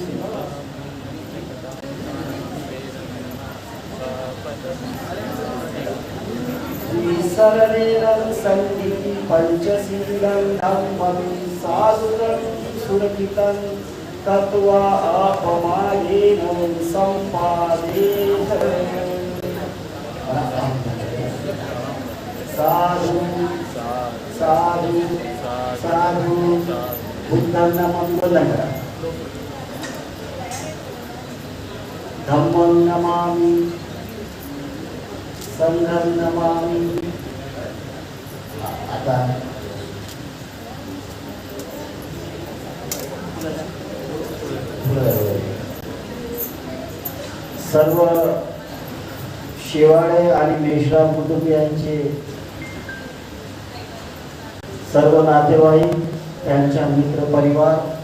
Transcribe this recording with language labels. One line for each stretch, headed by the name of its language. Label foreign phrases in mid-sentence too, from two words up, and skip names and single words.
Pali: शरणेन सन्निधि पंचशीलं धम्मं साधुरं सुरक्षितं तत्वा अपमायेन सम्पादेत। साधु साधु साधु बुद्धं नमामि, धम्मं नमामि, संघं नमामि।
Marathi: आता सर्व शेवाळे आणि मेश्राम कुटुंबियांचे सर्व नातेवाईक, त्यांच्या मित्र परिवार